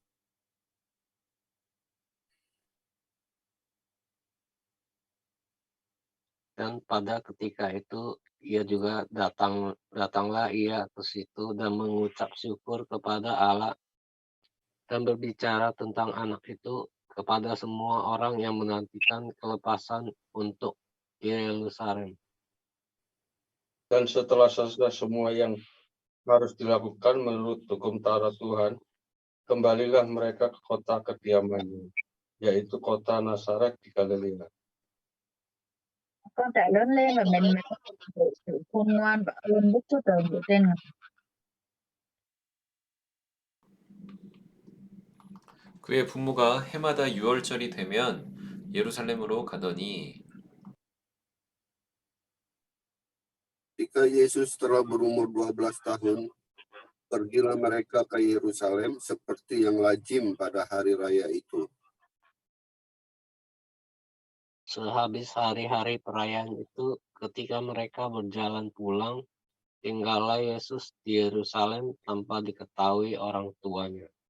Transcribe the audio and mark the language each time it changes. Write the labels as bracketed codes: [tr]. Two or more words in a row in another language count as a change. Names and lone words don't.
[id] Dan pada ketika itu ia juga datanglah ia ke situ dan mengucap syukur kepada Allah dan berbicara tentang anak itu kepada semua orang yang menantikan kelepasan untuk Yerusalem. Dan setelah selesai semua yang harus dilakukan menurut hukum Taurat Tuhan, kembalilah mereka ke kota kediamannya, yaitu kota Nazaret di Galilea. [vi] Con trẻ lớn lên và mạnh mẽ về sự khôn ngoan và ơn Đức Chúa Trời ngự trên người. [ko] 그의 부모가 해마다 6월절이 되면 예루살렘으로 가더니 [id] Ketika Yesus telah berumur 12 tahun, pergilah mereka ke Yerusalem seperti yang lazim pada hari raya itu. Sehabis hari-hari perayaan itu, ketika mereka berjalan pulang, tinggallah Yesus di Yerusalem tanpa diketahui orang tuanya.